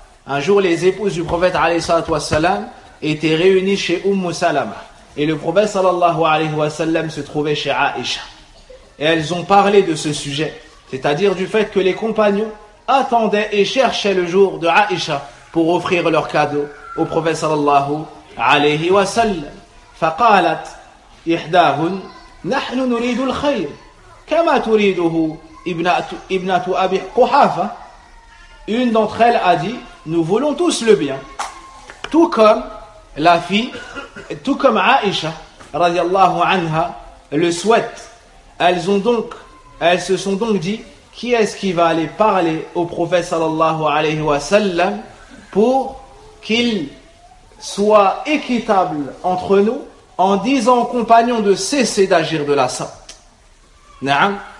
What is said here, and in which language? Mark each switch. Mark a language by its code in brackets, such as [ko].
[fr] Un jour, les épouses du prophète alayhi salam étaient réunies chez Umm Salama. Et le prophète sallallahu alayhi wa sallam se trouvait chez Aïcha. Et elles ont parlé de ce sujet, c'est-à-dire du fait que les compagnons attendaient et cherchaient le jour de Aïcha pour offrir leur cadeau au prophète sallallahu alayhi wa sallam. [ar] فقالت إحداهن نحن نريد الخير كما تريده ابنة أبي قحافة. [fr] Une d'entre elles a dit, nous voulons tous le bien, tout comme la fille, tout comme Aïcha, radiallahu anha, le souhaite. Elles se sont donc dit, qui est-ce qui va aller parler au prophète sallallahu alayhi wa sallam pour qu'il soit équitable entre nous en disant aux compagnons de cesser d'agir de la sorte. Na'am.